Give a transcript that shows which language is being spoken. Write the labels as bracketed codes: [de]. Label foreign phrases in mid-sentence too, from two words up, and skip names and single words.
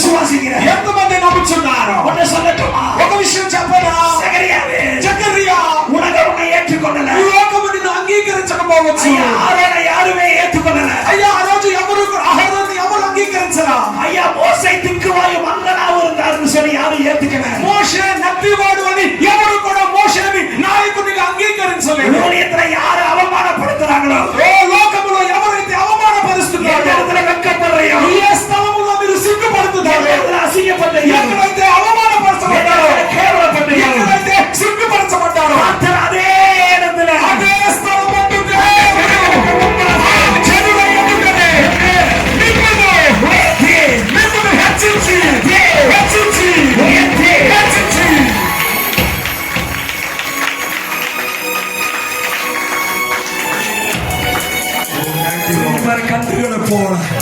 [ta] விசுவாசிக்கிறேன்? [te] ఎంతమంది నమ్ముతున్నారు? [ta] ஒண்ணு சொல்லட்டுமா? [te] ఒక విషయం చెప్పనా? [ta] சகரியாவே, [te] జకర్యా, [ta] உலகம் உன்னை ஏற்றுக்கொள்ளல. [te] ఈ లోకము నిన్ను అంగీకరించకపోవచ్చు. [ta] ஐயா, ஆரோனை யாருமே ஏற்றுக்கொள்ளல. [te] అయ్యా ఆ రోజు ఎవరు ఆహారాన్ని ఎవరు అంగీకరించరా? [ta] ஐயா, மோசே திக்குவாயு மங்கனாவும் இருந்தாருன்னு சொல்லி யாரும் ஏத்துக்கல. [te] మోషే నత్తివాడు అని ఎవరు కూడా మోషేని నాయకునిగా అంగీకరించలేదు. [ta] ஊழியத்துல யாரு அவமானப்படுத்துறாங்களோ, [te] ఓ లోకములో ఎవరైతే అవమానపరుస్తున్నారో, [ta] எந்த இடத்துல வெட்கப்படுறியோ, [te] ఏ స్థలములో మీరు సిగ్గుపడుతున్నారో, [ta] எந்த இடத்துல அசிங்கப்படுறீங்க, [te] ఎక్కడైతే అవమానపరచబడ్డారో, [ta] கேவலப்படுறீங்க, [te] ఎక్కడైతే సిగ్గుపరచబడ్డారో, [ta] கர்த்தர் அதே இடத்துல [te] అదే స్థలం ఉంటుంది. జనుల ఎదుటనే మిమ్మును హెచ్చించి మరి కత్తిగల పోల